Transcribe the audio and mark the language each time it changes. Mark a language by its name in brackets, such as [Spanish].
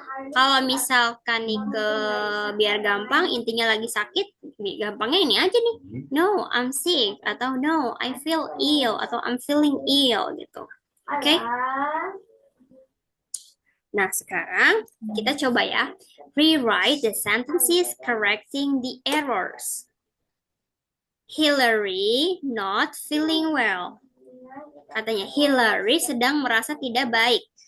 [Indonesian] Kalau misalkan nih ke biar gampang, intinya lagi sakit, gampangnya ini aja nih. [English] No, I'm sick. [Indonesian] Atau [English] no, I feel ill. Atau I'm feeling ill [Indonesian] gitu. [English] Oke? [Indonesian] Nah, sekarang kita coba ya. [English] Rewrite the sentences correcting the errors. Hillary not feeling well. [Indonesian] Katanya Hillary sedang merasa tidak baik.